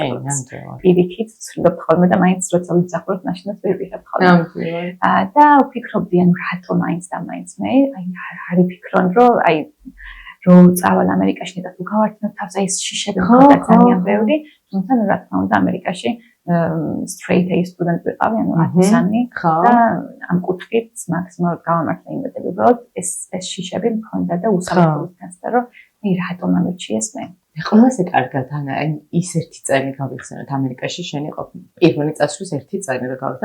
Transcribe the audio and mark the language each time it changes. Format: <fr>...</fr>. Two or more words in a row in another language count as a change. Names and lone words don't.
<ka>პირიქით ვცდილობ ხოლმე და მაინც როცა ვიმსახურებ მაშინაც ვერ ვიღებ ხოლმე. და ვფიქრობდი ან რატომ მაინც და მაინც მე აი არ ვფიქრობ რომ აი რომ წავალ ამერიკაში და თუ გავართმევ თავს აი ეს შიშები მქონდა ძალიან ბევრი, თუმცა რა თქმა უნდა ამერიკაში</ka> <en>straight A student</en> <ka>ვიყავი, ანუ 10-იანი და ამ კუთხით მაქსიმალურად გავამართლა იმედები, რომ ეს შიშები მქონდა და უსამართლოდ გასდა, რომ აი რატომ ამერჩიეს მე. ყველაზე კარგად ანა ის ერთი წელი გავიხსენოთ ამერიკაში შენი იყო პირველი წასვლის ერთი წელი რა გავხსენე.</ka>